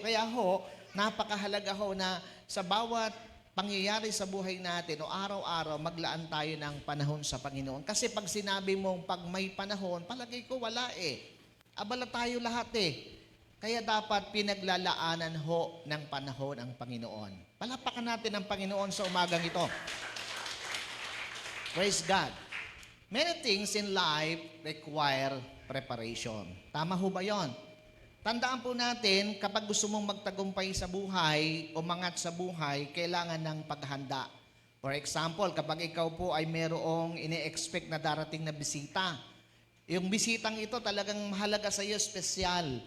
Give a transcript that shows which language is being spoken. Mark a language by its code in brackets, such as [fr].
[tl] Kaya ho, napakahalaga ho na sa bawat pangyayari sa buhay natin o araw-araw, maglaan tayo ng panahon sa Panginoon. Kasi pag sinabi mong pag may panahon, palagay ko wala Abala tayo lahat Kaya dapat pinaglalaanan ho ng panahon ang Panginoon. Palapakan natin ang Panginoon sa umagang ito. [en] Praise God. Many things in life require preparation. [tl] Tama ho ba yon? Tandaan po natin, kapag gusto mong magtagumpay sa buhay, umangat sa buhay, kailangan ng paghanda. For example, kapag ikaw po ay merong ini-expect na darating na bisita, yung bisitang ito talagang mahalaga sa iyo, espesyal.